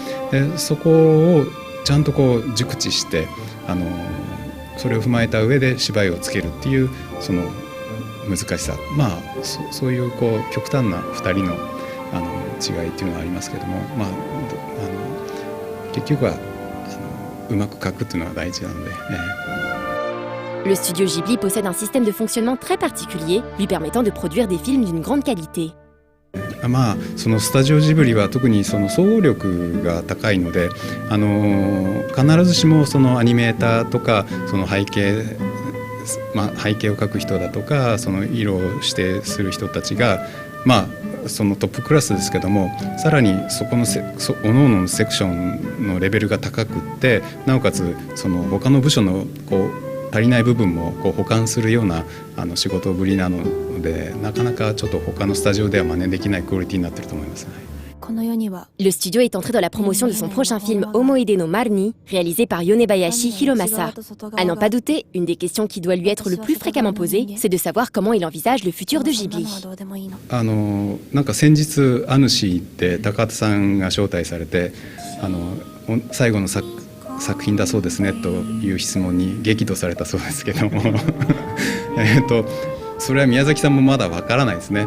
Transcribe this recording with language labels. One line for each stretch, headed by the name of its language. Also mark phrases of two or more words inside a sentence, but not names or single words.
Japanese: でそこをちゃんと熟知してそれを踏まえた上で芝居をつけるっていうその難しさそういう極端な2人の違いっていうのはありますけども結局はうまく描くっていうのが大事なので。
French: Le studio Ghibli possède un système de fonctionnement très particulier, lui permettant de produire des films d'une grande qualité.
Japanese: まあ、そのスタジオジブリは特にその総合力が高いので、必ずしもそのアニメーターとかその背景を描く人だとかその色を指定する人たちが、そのトップクラスですけども、さらにそこの各々のセクションのレベルが高くって、なおかつその他の部署の足りない部分も補完するような仕事ぶりなので、なかなかちょっと他のスタジオでは真似できないクオリティになっていると思います。
French: Le studio est entré dans la promotion de son prochain film Omoide no Marni, réalisé par Yonebayashi Hiromasa. À n'en pas douter, une des questions qui doit lui être le plus fréquemment posée, c'est de savoir comment il envisage le futur de Ghibli.
Japanese: なんか先日アヌシーって高畑さんが招待されて、最後の作品だそうですねという質問に激怒されたそうですけどもそれは宮崎さんもまだわからないですね。